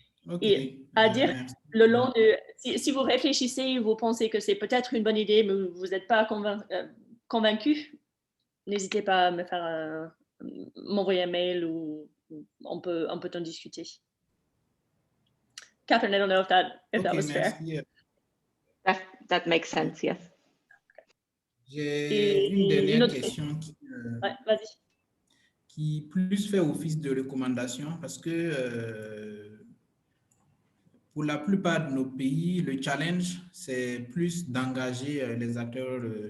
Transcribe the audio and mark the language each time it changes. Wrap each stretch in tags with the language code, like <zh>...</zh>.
<fr>Okay. Et à dire, le long de, si vous réfléchissez, vous pensez que c'est peut-être une bonne idée, mais vous n'êtes pas convaincu, n'hésitez pas à m'envoyer un mail ou on peut en discuter.</fr> <en>Catherine, I don't know if that was fair. That makes sense, yes.</en> <fr>J'ai une dernière question vas-y. Qui plus fait office de recommandation parce que pour la plupart de nos pays, le challenge, c'est plus d'engager les acteurs</fr>